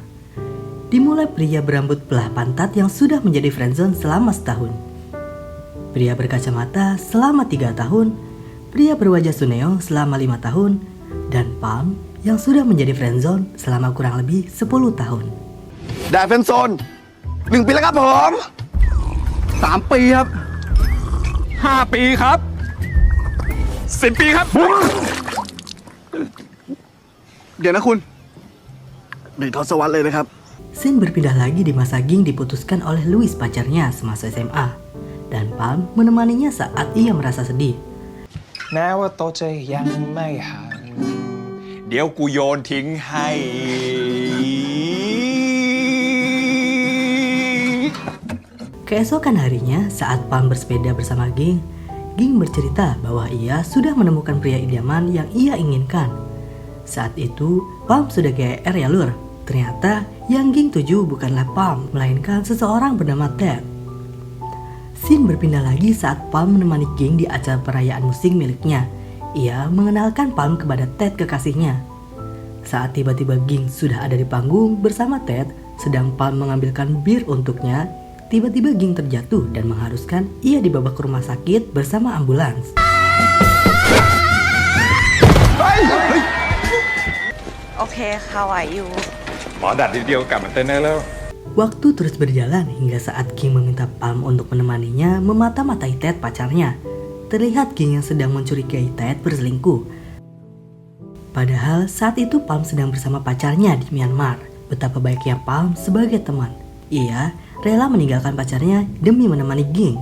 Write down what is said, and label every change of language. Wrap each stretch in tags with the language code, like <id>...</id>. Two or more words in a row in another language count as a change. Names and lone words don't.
<id>Dimulai pria berambut belah pantat yang sudah menjadi friendzone selama setahun. Pria berkacamata selama 3 tahun, pria berwajah Suneo selama 5 tahun, dan Palm yang sudah menjadi friendzone selama kurang lebih 10 tahun.</id> <th>ได้เฟรนด์โซน1 ปีแล้วครับผม3 ปีครับ5 ปีครับ10 ปีครับเดี๋ยวนะคุณ1 ทศวรรษเลยนะครับ</th> <id>Scene berpindah lagi di masa Ging diputuskan oleh Louis pacarnya semasa SMA, dan Palm menemaninya saat ia merasa sedih.</id> <th>แม้ว่าโตจะยังไม่ห่างเดี๋ยวกูโยนทิ้งให้</th> <id>Keesokan harinya, saat Palm bersepeda bersama Ging, Ging bercerita bahwa ia sudah menemukan pria idaman yang ia inginkan. Saat itu, Palm sudah GR ya lur. Ternyata yang Ging tuju bukanlah Palm, melainkan seseorang bernama Ted. Scene berpindah lagi saat Palm menemani Ging di acara perayaan musik miliknya. Ia mengenalkan Palm kepada Ted kekasihnya. Saat tiba-tiba Ging sudah ada di panggung bersama Ted, sedang Palm mengambilkan bir untuknya, tiba-tiba Ging terjatuh dan mengharuskan ia dibawa ke rumah sakit bersama ambulans.</id> <en>Okay, how are you?</en> <th>หมอดัดทีเดียวกลับมาเต้นได้แล้ว</th> <id>Waktu terus berjalan hingga saat Ging meminta Palm untuk menemaninya memata-matai Ted pacarnya. Terlihat Ging yang sedang mencurigai Ted berselingkuh. Padahal saat itu Palm sedang bersama pacarnya di Myanmar. Betapa baiknya Palm sebagai teman. Ia rela meninggalkan pacarnya demi menemani Ging.</id>